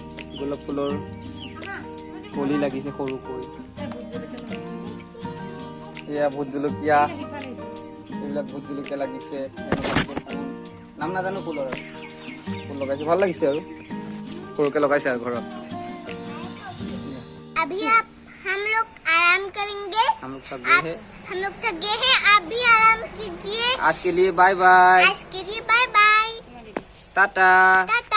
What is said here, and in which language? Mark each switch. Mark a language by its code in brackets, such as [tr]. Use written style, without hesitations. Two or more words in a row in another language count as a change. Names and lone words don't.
[as] এইটো গোলাপ ফুলৰ কলি লাগিছে সৰুকৈ। এয়া ভোট জলকীয়া, এইবিলাক ভোট জলকীয়া লাগিছে। নাম নাজানো ফুলৰ, ফুল লগাইছে, ভাল লাগিছে আৰু সৰুকে লগাইছে আৰু ঘৰত। [hi] अभी आप हम लोग आराम करेंगे। हम लोग थक गए हैं। हम लोग थक गए हैं, आप भी आराम कीजिए। आज के लिए बाय बाय, आज के लिए बाय बाय, टाटा।